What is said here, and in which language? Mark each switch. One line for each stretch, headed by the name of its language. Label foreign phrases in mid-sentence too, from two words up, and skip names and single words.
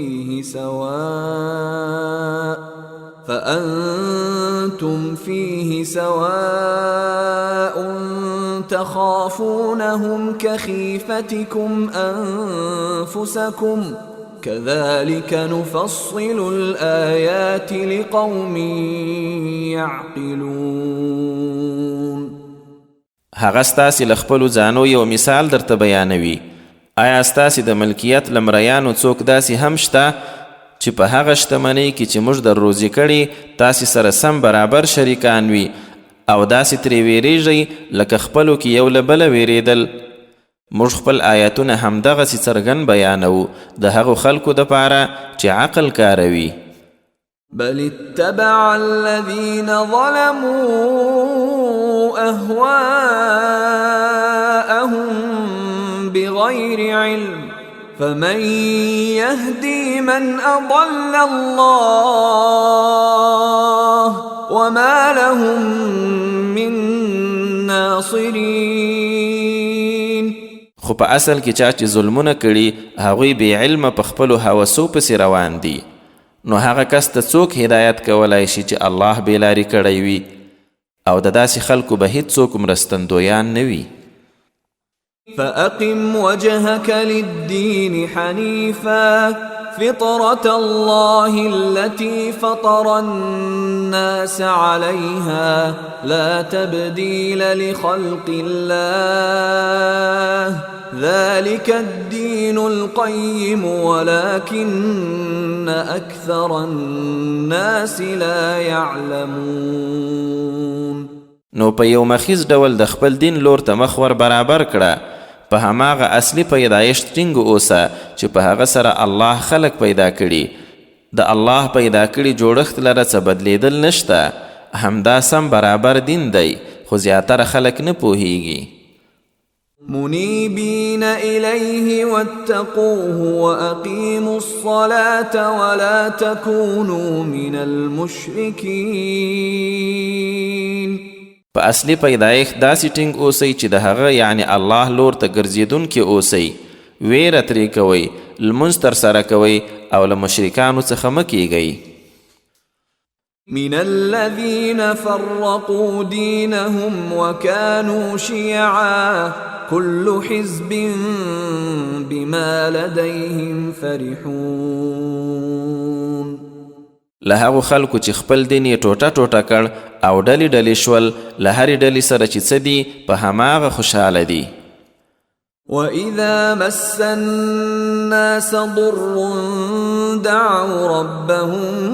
Arabic: فيه سواء تخافونهم كخيفتكم أنفسكم كذلك نفصل الآيات لقوم يعقلون.
Pashto: هغه ستاسې له خپلو ځانو یو مثال درته بیانوي. آیا ستاسې د ملکیت له مریانو څوک داسې هم شته چې په هغه شتمنۍ کې چې موږ در روزي کړي تاسې سره سم برابر شریکان وي او داسې ترې ویریږئ لکه خپلو کې یو له بله ویریدل؟ موږ خپل آیاتونه همدغسې څرګند بیانوو د هغو خلکو دپاره چې عقل کاروي.
Arabic: بل اتبع الذين ظلموا أهواءهم بغير علم فمن يهدي من أضل الله وما لهم من ناصرين.
Pashto: خو په اصل کې چا چې ظلمونه کړي هغوی بې علمه په خپلو هوسو پسې روان دي، نو هغه کس ته څوک هدایت کولی شي چې الله بېلارې کړی وي او د داسې خلکو به هیڅوک مرستندویان نه وي.
Arabic: فأقم وجهك للدين حنيفا فطرة الله التي فطر الناس عليها لا تبديل لخلق الله ذلك الدين القيم ولكن أكثر الناس لا يعلمون.
Pashto: نو په یو مخیز ډول د خپل دین لور ته مخ ور برابر کړه، په هماغه اصلي پیدایښت ټینګ اوسه چې په هغه سره الله خلق پیدا کړي. د الله پیدا کړي جوړښت لره څه بدلیدل نشته، همدا سم برابر دین دی، خو زیاتره خلک نه پوهیږي.
Arabic: منيبين إليه واتقوه وأقيموا الصلاة ولا تكونوا من المشركين.
Pashto: په اصلي پیدایښت داسې ټینګ اوسئ چې د هغه یعنی الله لور ته ګرځېدونکي اوسئ، ویره ترې کوئ، لمونځ ترسره کوئ او له مشرکانو څخه مه کیږئ.
Arabic: من الذين فرقوا دينهم وكانوا شيعا كل حزب بما لديهم فرحون.
Pashto: له هغو خلکو چې خپل دین یې ټوټه ټوټه کړ او ډلې ډلې شول، له هرې ډلې سره چې څه دي په هماغه خوشحاله دي.
Arabic: وَإِذَا مَسَّ النَّاسَ ضُرٌّ دَعَوْا رَبَّهُم